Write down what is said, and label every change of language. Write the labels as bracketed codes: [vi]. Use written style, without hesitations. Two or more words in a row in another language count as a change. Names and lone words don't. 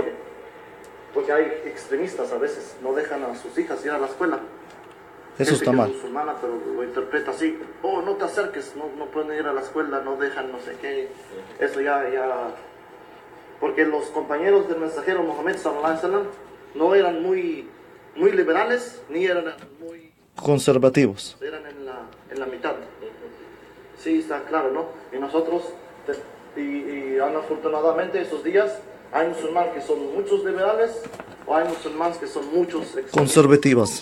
[es] Porque hay extremistas a veces, no dejan a sus hijas ir a la escuela. Eso está mal. Musulmana, pero lo interpreta así: oh, no te acerques, no pueden ir a la escuela, no dejan no sé qué. Eso ya. Porque los compañeros del mensajero Muhammad [ar] صلى الله عليه وسلم [es] no eran muy liberales, ni eran muy conservativos. Eran en la mitad. Sí, está claro, ¿no? Y nosotros, afortunadamente, esos días, hay musulmanes que son muchos liberales, o hay musulmanes que son muchos conservativos.